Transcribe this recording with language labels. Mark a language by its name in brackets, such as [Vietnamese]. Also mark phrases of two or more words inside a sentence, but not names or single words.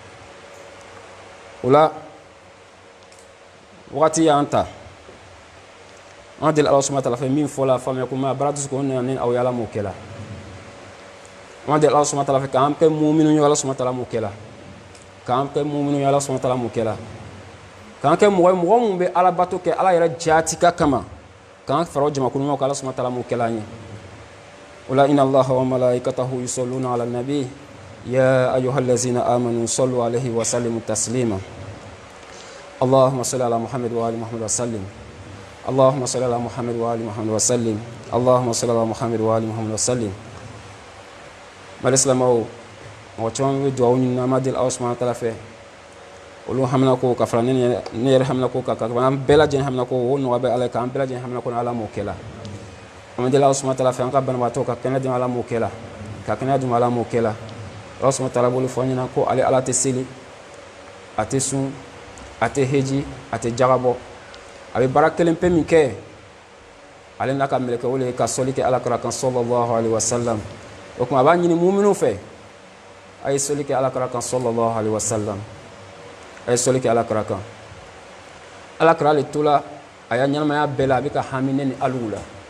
[Bambara] o la waati y'an ta an deli [Arabic] الله سبحانه تعالى [Bambara] fɛ min fɔla faamuya ko ma baara dusukun na ni aw ye ala m'o kɛ la an deli [Arabic] الله سبحانه تعالى [Bambara] fɛ k'an kɛ muminu ye [Arabic] الله سبحانه تعالى [Bambara] m'o kɛ la k'an kɛ muminu ye [Arabic] الله سبحانه تعالى [Bambara] m'o kɛ la k'an kɛ mɔgɔ ye mɔgɔ minnu bɛ ala bato kɛ ala yɛrɛ jatika kama k'an fara o jamakulu ɲumanw kan [Arabic] الله سبحانه تعالى [Bambara] m'o kɛ la an ye o la [Arabic] إن الله وملائكته يصلون على النبي يا أيها الذين آمنوا صلوا عليه وسلموا تسليما اللهم صل على محمد وآل محمد وسلم اللهم صل على محمد وآل محمد وسلم اللهم صل على محمد وآل محمد وسلم [Bambara] bari silamɛw mɔgɔ caman bɛ dugawu ɲini an b'a deli [Arabic] الله سبحانه تعالى [Bambara] fɛ olu hamina ko ka fara ne yɛrɛ hamina ko kan an bɛɛ lajɛlen hamina ko o nɔgɔya bɛ ala ye k'an bɛɛ lajɛlen hamina ko ni ala m'o kɛ la an bɛ deli [Arabic] الله سبحانه تعالى [Bambara] fɛ an ka banabaatɔ ka kɛnɛ di ala m'o kɛ la ka kɛnɛya di ala m'o kɛ la [Arabic] الله سبحانه تعالى [Bambara] bolo fɔ an ɲɛna ko ale ala tɛ seli a tɛ sun a tɛ heji a tɛ jagabɔ a bɛ baara kelen pe min kɛ ale n'a ka mɛlɛkɛ o le ka sɔli kɛ alakira kan [Arabic] صلى الله عليه وسلم [Bambara] o kuma a b'a ɲini muminu fɛ a ye sɔli kɛ alakira kan [Arabic] صلى الله عليه وسلم [Bambara] a ye sɔli kɛ alakira kan alakira le tola a y'a ɲɛnamaya bɛɛ la a bɛ ka hami ne ni aliw la